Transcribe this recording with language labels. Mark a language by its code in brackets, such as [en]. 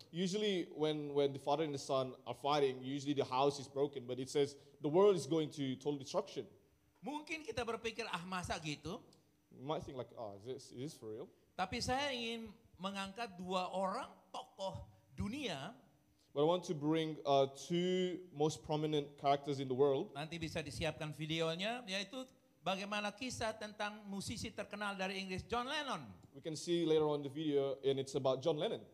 [en] Usually when the father and the son are fighting, usually the house is broken, but it says the world is going to total destruction. [id] Mungkin kita berpikir, masa gitu? [en] You might think like, is this for real? [id] Tapi saya ingin mengangkat 2 orang tokoh dunia. [en] But I want to bring 2 most prominent characters in the world. [id] Nanti bisa disiapkan videonya, yaitu bagaimana kisah tentang musisi terkenal dari Inggris, John Lennon. [en] We can see later on the video, and it's about John Lennon.